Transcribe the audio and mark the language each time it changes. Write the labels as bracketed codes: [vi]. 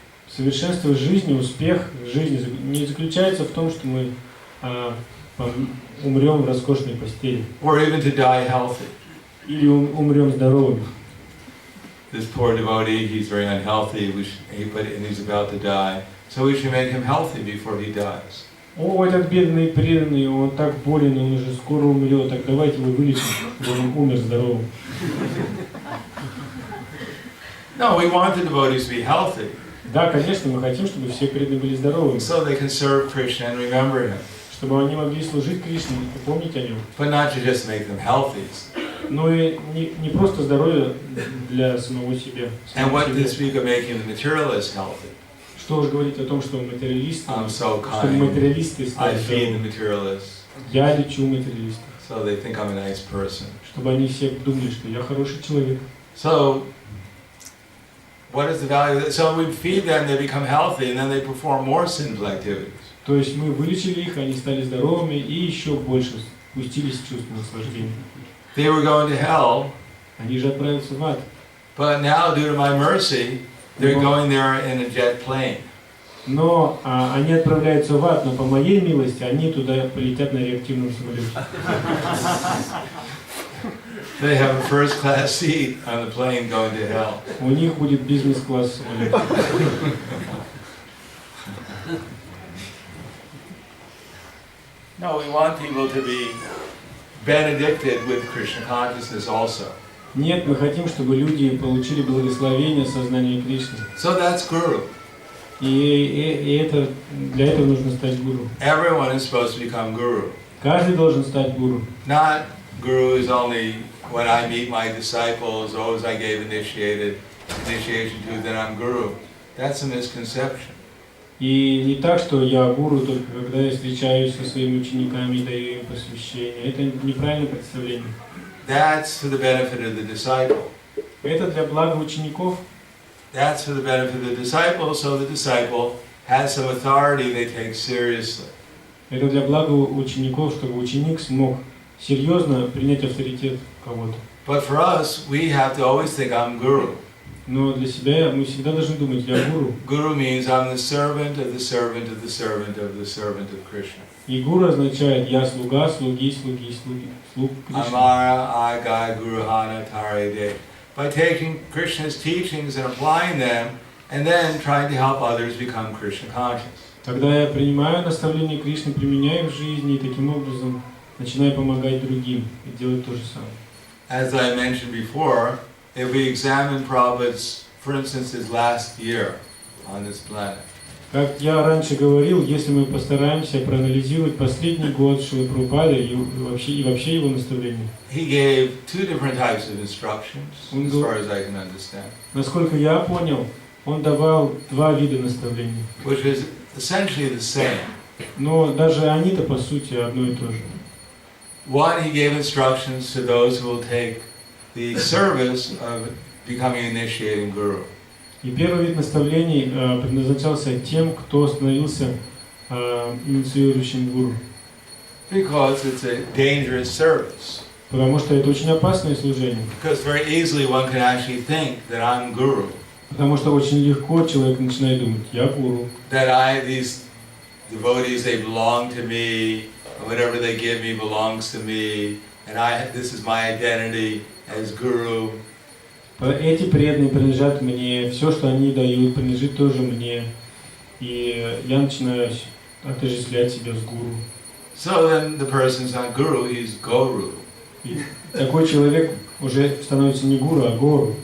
[ru] Совершенство жизни, успех жизни не заключается в том, что мы умрем в роскошной постели. [en] Or even to die healthy. [ru] Или умрем здоровыми. [en] This poor devotee, he's very unhealthy, and he's about to die. So we should make him healthy before he dies. [ru] О, этот бедный преданный, он так болен, он уже скоро умрет, так давайте его вылечим, чтобы он умер здоровым. [en] No, we want the devotees to be healthy. [ru] Да, конечно, мы хотим, чтобы все преданные были здоровыми. [en] So they can serve Krishna and remember him. [ru] Чтобы они могли служить Кришне и помнить о нем. [en] But not to just make them healthy. [ru] Но и не просто здоровье для самого себя. [en] And what to speak of making the materialist healthy? [ru] Что уж говорить о том, что материалисты, [en] I'm so [ru] чтобы [en] kind. [ru] материалисты [en] I [ru] стали [en] feed the materialists. [ru] Я лечу материалистов. [en] So they think I'm a nice person. [ru] Чтобы они все думали, что я хороший человек. [en] So, what is the value of that? So we feed them, they become healthy, and then they perform more sinful activities. [ru] То есть мы вылечили их, они стали здоровыми и еще больше спустились в чувство наслаждения. [en] They were going to hell, [ru] Они же отправятся в ад. [en] but now, due to my mercy, they're going there in a jet plane. [ru] Но они отправляются в ад, но по моей милости они туда полетят на реактивном самолете. [en] They have a first-class seat on the plane going to hell. [ru] У них будет бизнес-класс самолет. [en] No, we want people to be benedicted with Krishna consciousness also. [ru] Нет, мы хотим, чтобы люди получили благословение сознания Кришны. [en] So that's guru. [ru] И для этого нужно стать гуру. [en] Everyone is supposed to become guru. [ru] Каждый должен стать гуру. [en] Not guru is only when I meet my disciples, those I gave initiation to, then I'm guru. That's a misconception. [ru] И не так, что я гуру только когда я встречаюсь со своими учениками и даю им посвящение. Это неправильное представление. [en] That's for the benefit of the disciple. [ru] Это для блага учеников. [en] That's for the benefit of the disciple, so the disciple has some authority they take seriously. [ru] Это для блага учеников, чтобы ученик смог серьезно принять авторитет кого-то. [en] But for us, we have to always think I'm guru. [ru] Но для себя мы всегда должны думать, я гуру. [en] Guru means I'm the servant of the servant of the servant of the servant of Krishna. [ru] И гуру означает я слуга, слуг Кришны. [bn] Amara Agai Guruhana Tarede. [en] By taking Krishna's teachings and applying them, and then trying to help others become Krishna conscious. [ru] Когда я принимаю наставления Кришны, применяю в жизни и таким образом начинаю помогать другим и делать то же самое. [en] As I mentioned before, if we examine Prabhupada's, for instance, his last year on this planet, [ru] Как я раньше говорил, если мы постараемся проанализировать последний год Шрилы Прабхупады и вообще его наставления, [en] he gave two different types of instructions, as far as I can understand, [ru] насколько я понял, он давал два вида наставлений. [en] which is essentially the same. [ru] Но даже они-то по сути одно и то же. [en] One, he gave instructions to those who will take the service of becoming initiating guru. [ru] И первый вид наставлений предназначался тем, кто становился инициирующим гуру. [en] Because it's a dangerous service. [ru] Потому что это очень опасное служение. [en] Because very easily one can actually think that I'm guru. [ru] Потому что очень легко человек начинает думать, я гуру. [en] That these devotees, they belong to me, whatever they give me belongs to me, and this is my identity as guru. [ru] Эти преданные принадлежат мне, все, что они дают, принадлежит тоже мне. И я начинаю отождествлять себя с гуру. [en] So then the person's not guru, he's guru. [ru] И такой человек уже становится не гуру, а гору.